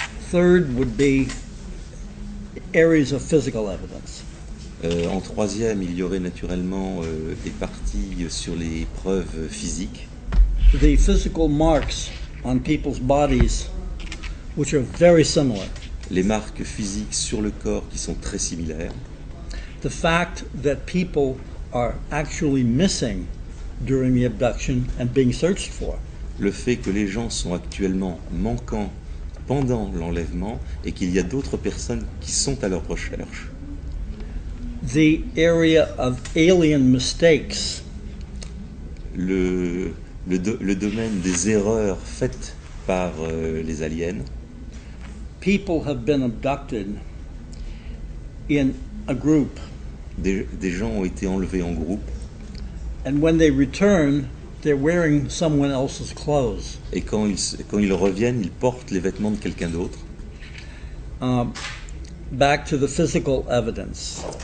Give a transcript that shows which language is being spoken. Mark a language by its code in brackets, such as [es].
[en] Third would be areas of physical evidence. [fr] En troisième, il y aurait naturellement des parties sur les preuves physiques. [en] The physical marks on people's bodies, which are very similar. [fr] Les marques physiques sur le corps qui sont très similaires. [en] The fact that people are actually missing during the abduction and being searched for. [fr] Le fait que les gens sont actuellement manquants pendant l'enlèvement et qu'il y a d'autres personnes qui sont à leur recherche. [en] The area of alien mistakes. [fr] Le domaine des erreurs faites par les aliens. [en] People have been abducted in a group. [fr] Des gens ont été enlevés en groupe. [en] And when they return, they're wearing someone else's clothes. [fr] Et quand ils reviennent, ils portent les vêtements de quelqu'un d'autre. [en] Back to the physical evidence.